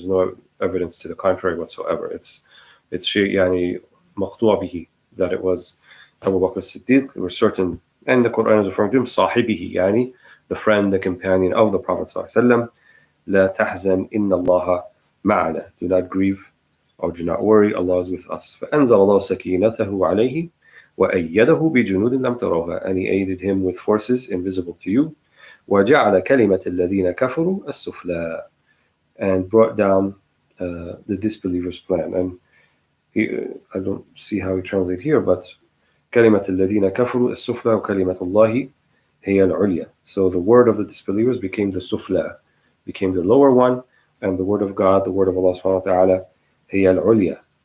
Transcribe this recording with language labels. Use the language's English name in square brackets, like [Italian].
[English] There's no evidence to the contrary whatsoever. It's [Arabic] شيء يعني مقطوع به, [English] that it was Abu Bakr as-Siddiq. There were certain, and the Quran is referring to him [Arabic] صاحبه, يعني [English] the friend, the companion of the Prophet ﷺ. [Arabic] لا تحزن إن الله معنا. [English] Do not grieve or do not worry, Allah is with us. [Arabic] فأنزل الله سكينته عليه وأيده بجنود لم تروها. [English] And He aided him with forces invisible to you. [Arabic] وجعل كلمة الذين كفروا السفلى. [English] And brought down the disbelievers' plan. And I don't see how he translates here, but [Arabic] كلمة الذين كفروا السفلى وكلمة الله هي العليا. [English] So the word of the disbelievers became the sufla, became the lower one, and the word of God, the word of Allah subhanahu wa ta'ala, [Arabic] هي العليا.